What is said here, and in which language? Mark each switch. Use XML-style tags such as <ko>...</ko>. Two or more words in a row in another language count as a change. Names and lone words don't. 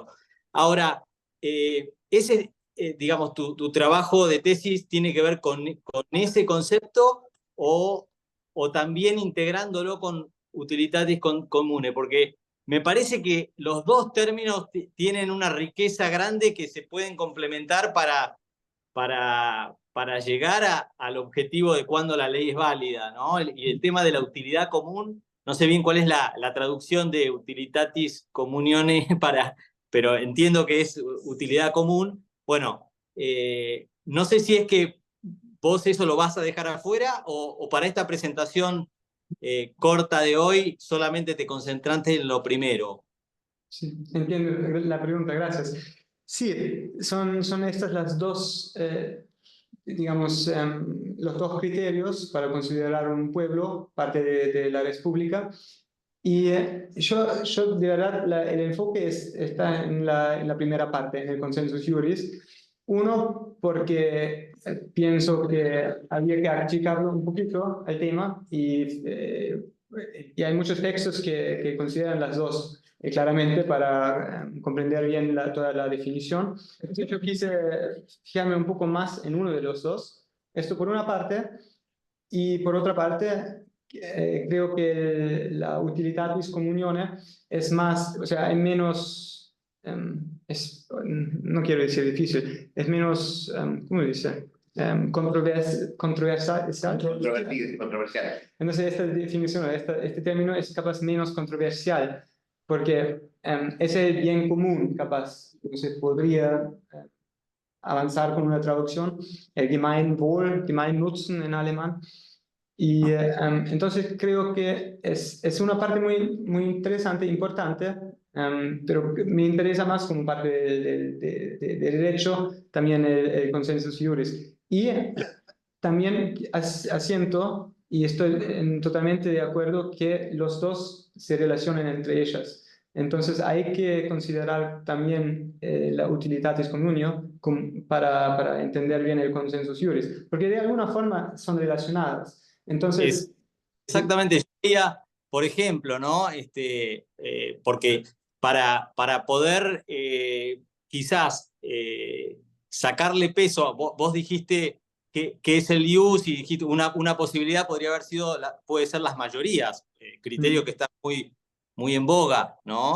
<es>Ahora, digamos, tu trabajo de tesis tiene que ver con ese concepto o también integrándolo con</es> <la>utilitatis comune,</la> <es>porque me parece que los dos términos tienen una riqueza grande que se pueden complementar para llegar al objetivo de cuándo la ley es válida, ¿no? Y el tema de la utilidad común, no sé bien cuál es la traducción de</es> <la>utilitatis communione,</la> <es>pero entiendo que es utilidad común. Bueno, no sé si es que vos eso lo vas a dejar afuera o para esta presentación corta de hoy, solamente te concentraste en lo primero. Sí, entiendo la pregunta, gracias. Sí, son estas las dos, digamos, los dos criterios para considerar un pueblo parte de la república. Y yo de verdad, el enfoque está en la primera parte, en el</es> <la>consensus iuris,</la> <es>Uno, porque pienso que había que achicarlo un poquito el tema y hay muchos textos que consideran las dos claramente para comprender bien toda la definición. Entonces yo quise fijarme un poco más en uno de los dos. Esto por una parte, y por otra parte, creo que la</es> <la>utilitatis communione</la> <es>es más, o sea, hay menos, no quiero decir difícil, es menos, ¿cómo dice? Controversial. Controversial. Entonces, esta definición, este término es capaz menos controversial, porque ese bien común, capaz, se podría avanzar con una traducción, el</es> <de>Gemeinwohl, Gemeinnutzen</de> <es>en alemán. Y entonces creo que es una parte muy interesante, importante, pero me interesa más como parte de derecho también el</es> <la>consensus iuris.</la> <es>Y también asiento, y estoy totalmente de acuerdo, que los dos se relacionan entre ellas. Entonces hay que considerar también la</es> <la>utilitatis communio</la> <es>para entender bien el</es> <la>consensus iuris,</la> <es>porque de alguna forma son relacionadas. Entonces, Exactamente, yo diría, por ejemplo, ¿no? Porque para poder quizás sacarle peso, vos dijiste que es el ius y dijiste una posibilidad podría haber sido, puede ser las mayorías, criterio que está muy en boga, ¿no?</es>